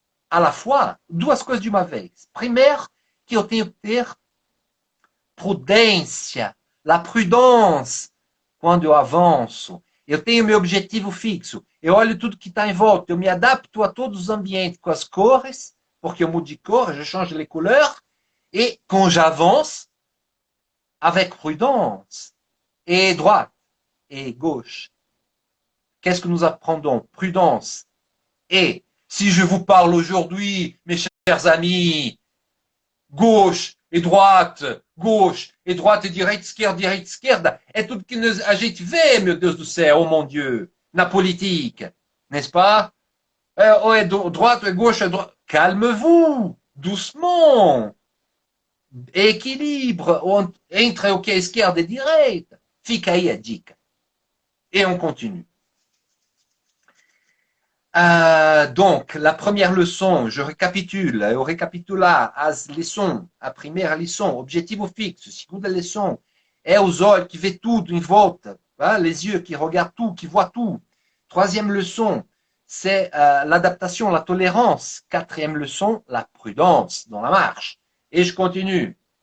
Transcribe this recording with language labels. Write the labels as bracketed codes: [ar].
[fr] À la fois, [pt] duas coisas de uma vez. Primeiro, que eu tenho que ter prudência, la prudence, quando eu avanço. Eu tenho meu objetivo fixo. Eu olho tudo que está em volta. Eu me adapto a todos os ambientes com as cores, porque eu mudo de cor, [fr] je change les couleurs. Et quand j'avance, avec prudence, et droite, et gauche. Qu'est-ce que nous apprendons? Prudence. Et si je vous parle aujourd'hui, mes chers amis, gauche et droite [pt] e direita, esquerda, é tudo que a gente vê, meu Deus do céu, [fr] oh mon Dieu, na politique, n'est-ce pas? [pt] Ou é droite, ou é gauche, [fr] calmez-vous, doucement, équilibre [pt] entre o que é esquerda e direita. Fica aí a dica. [fr] Et on continue. Donc, la première leçon, je récapitule, [pt] eu recapitular as lições, a primeira lição, objetivo fixo, segunda lição, é os olhos que vê tudo em volta, hein? [fr] Les yeux qui regardent tout, qui voient tout. Troisième leçon, c'est l'adaptation, la tolérance. Quatrième leçon, la prudence dans la marche. Et je continue.